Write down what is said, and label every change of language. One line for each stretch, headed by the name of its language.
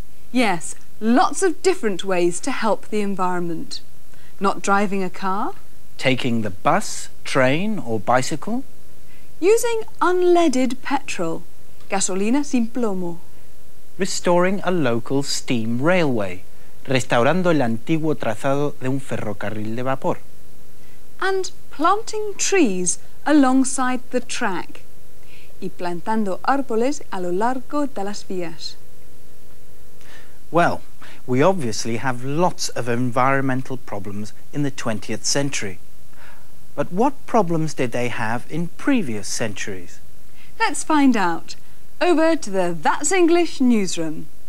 English: Yes, lots of different ways to help the environment. Not driving a car. Taking the bus, train or bicycle. Using unleaded petrol.
Spanish: Gasolina sin plomo.
English: Restoring a local steam railway.
Spanish: Restaurando el antiguo trazado de un ferrocarril de vapor.
English: And planting trees alongside the track.
Spanish: Y plantando árboles a lo largo de las vías.
English: Well, we obviously have lots of environmental problems in the 20th century. But what problems did they have in previous centuries? Let's find out. Over to the That's English newsroom.